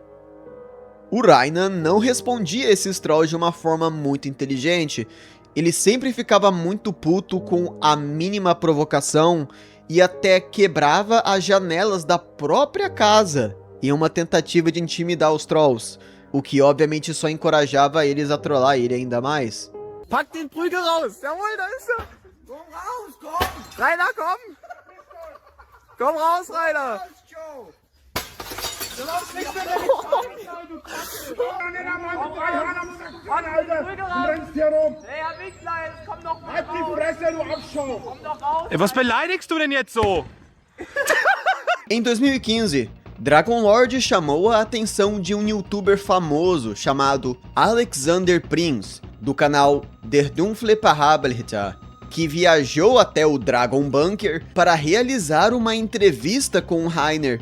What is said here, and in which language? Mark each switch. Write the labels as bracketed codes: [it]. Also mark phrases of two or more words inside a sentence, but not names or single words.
[pt] O Rainer não respondia a esses trolls de uma forma muito inteligente. Ele sempre ficava muito puto com a mínima provocação e até quebrava as janelas da própria casa em uma tentativa de intimidar os trolls, o que obviamente só encorajava eles a trollar ele ainda mais. [de] Pack den Prügel raus! Jawohl, da ist er! Komm raus, komm! Rainer, komm! Komm raus, Rainer! Was beleidigst du denn jetzt so? [pt] Em 2015, Dragon Lord chamou a atenção de um youtuber famoso chamado Alexander Prinz, do canal Der Dunkle Parabelritter, que viajou até o Dragon Bunker para realizar uma entrevista com o Rainer.